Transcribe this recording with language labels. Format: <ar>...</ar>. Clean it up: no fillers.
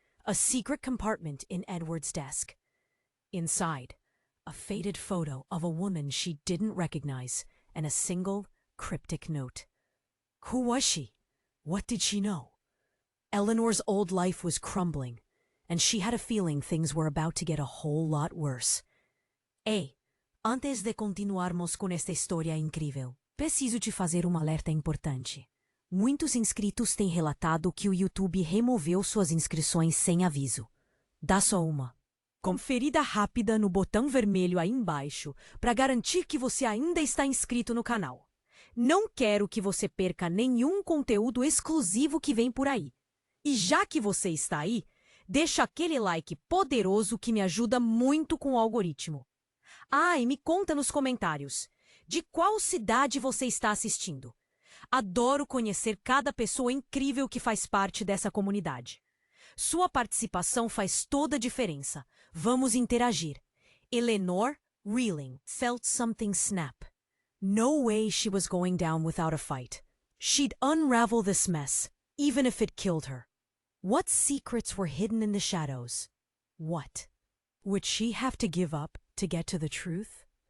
<en>A secret compartment in Edward's desk. Inside, a faded photo of a woman she didn't recognize and a single cryptic note. Who was she? What did she know? Eleanor's old life was crumbling, and she had a feeling things were about to get a whole lot worse.</en> <pt>Antes de continuarmos com esta história incrível, preciso te fazer um alerta importante. Muitos inscritos têm relatado que o YouTube removeu suas inscrições sem aviso. Dá só uma conferida rápida no botão vermelho aí embaixo para garantir que você ainda está inscrito no canal. Não quero que você perca nenhum conteúdo exclusivo que vem por aí. E já que você está aí, deixa aquele like poderoso que me ajuda muito com o algoritmo. E me conta nos comentários, de qual cidade você está assistindo? Adoro conhecer cada pessoa incrível que faz parte dessa comunidade. Sua participação faz toda a diferença. Vamos interagir.</pt> <en>Eleanor, reeling, felt something snap. No way she was going down without a fight. She'd unravel this mess, even if it killed her. What secrets were hidden in the shadows? What would she have to give up to get to the truth?</en>